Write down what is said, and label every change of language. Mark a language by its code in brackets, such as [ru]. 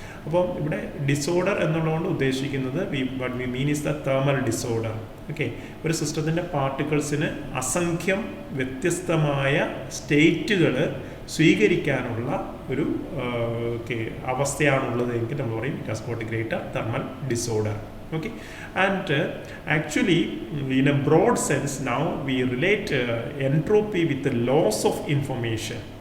[ml] അപ്പോൾ ഇവിടെ ഡിസോർഡർ എന്നുള്ളതുകൊണ്ട് ഉദ്ദേശിക്കുന്നത് [en] what we mean is the thermal disorder. [ml] Okay, ഒരു സിസ്റ്റത്തിൻ്റെ പാർട്ടിക്കിൾസിന് അസംഖ്യം വ്യത്യസ്തമായ സ്റ്റേറ്റുകൾ സ്വീകരിക്കാനുള്ള ഒരു അവസ്ഥയാണുള്ളത് എങ്കിൽ നമ്മൾ പറയും [en] It has got greater thermal disorder. Okay, and actually in a broad sense now we relate entropy with the loss of information.